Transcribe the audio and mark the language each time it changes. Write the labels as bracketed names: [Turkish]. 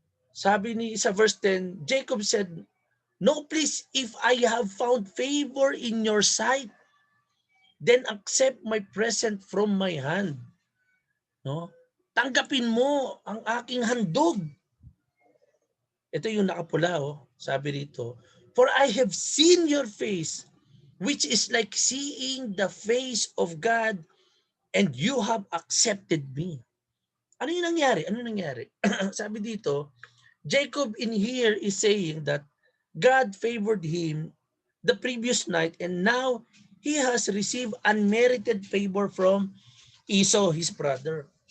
[Filipino] Sabi ni sa [English] verse 10, Jacob said, "No, please, if I have found favor in your sight, then accept my present from my hand." No? [Filipino] Tanggapin mo ang aking handog. Ito yung nakapula, sabi rito, [English] "For I have seen your face, which is like seeing the face of God, and you have accepted me." [Filipino] Ano yung nangyari? Sabi dito, [English] Jacob in here is saying that God favored him the previous night and now he has received unmerited favor from Esau, his brother.